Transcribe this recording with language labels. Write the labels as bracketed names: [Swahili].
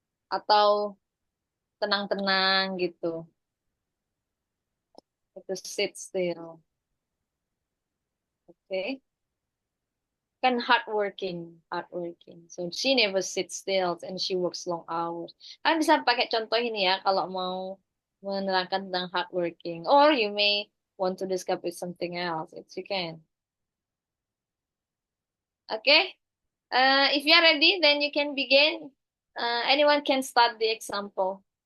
[Indonesian] Atau tenang-tenang gitu. Itu [English] sit still. Okay? [Indonesian] Kan hardworking. [English] So she never sits still and she works long hours. [Indonesian] Kan bisa pakai contoh ini ya kalau mau menerangkan tentang hardworking. [English] Or you may want to discuss with something else. It's you can. Okay? If you are ready, then you can begin. Anyone can start the example.